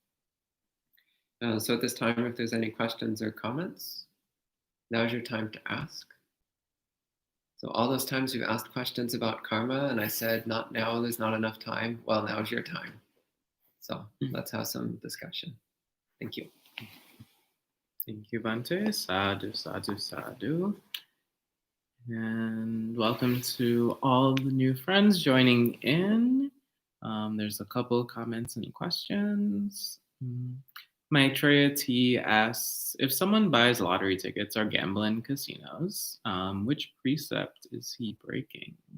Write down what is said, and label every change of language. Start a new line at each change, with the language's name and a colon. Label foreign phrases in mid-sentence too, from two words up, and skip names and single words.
English: So at this time, if there's any questions or comments, now's your time to ask. So all those times you've asked questions about karma and I said, not now, there's not enough time. Well, now's your time. So let's have some discussion. Thank you. Thank you,
Pali: Bhante. Sadhu, sadhu, sadhu.
English: And welcome to all the new friends joining in. There's a couple comments and questions. Maitreya T asks, if someone buys lottery tickets or gamble in casinos, which precept is he breaking?